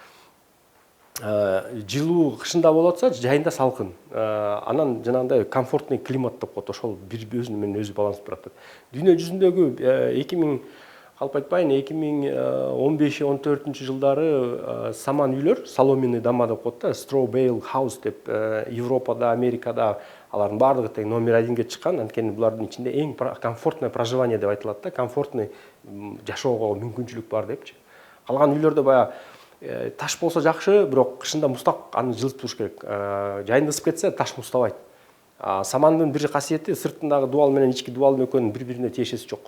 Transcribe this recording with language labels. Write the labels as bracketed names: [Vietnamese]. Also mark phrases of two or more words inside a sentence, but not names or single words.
[Kyrgyz] Жылуу кышында болот атса, жайында салкын. Анан жанагындай [Russian] комфортный климат [Kyrgyz] деп коет. Ошол бир өзү менен өзү баланс турат. Дүйнө жүзүндөгү 2000 калп айтпайын 2015-14 жылдары саман үйлөр, [Russian] соломенный дома [Kyrgyz] деп коет да, [English] straw bale house [Kyrgyz] деп Европада, Америкада алардын баардыгы тең номер 1-ге чыккан. Анткени булардын ичинде эң [Russian] комфортное проживание [Kyrgyz] деп айтылат да, комфортный жашоого мүмкүнчүлүк бар депчи. Калган үйлөрдө баягы таш болсо жакшы, бирок кышында муздак аны жылытып туруш керек. Жайында ысып кетсе таш муздабайт. Самандын бир касиети сыртындагы дубал менен ички дубалдын экөөнүн бири-бирине тиешеси жок.